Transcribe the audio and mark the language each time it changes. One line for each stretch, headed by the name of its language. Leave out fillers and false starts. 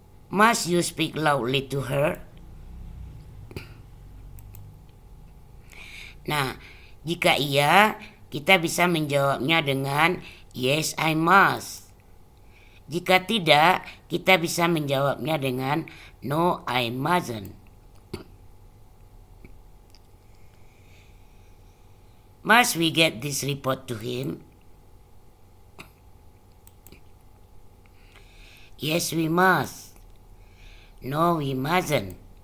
English: Must you speak loudly to her?
Indonesian: Nah, jika iya, kita bisa menjawabnya dengan
English: yes, I must.
Indonesian: Jika tidak, kita bisa menjawabnya dengan
English: no, I mustn't. Must we get this report to him? Yes, we must. No, we mustn't.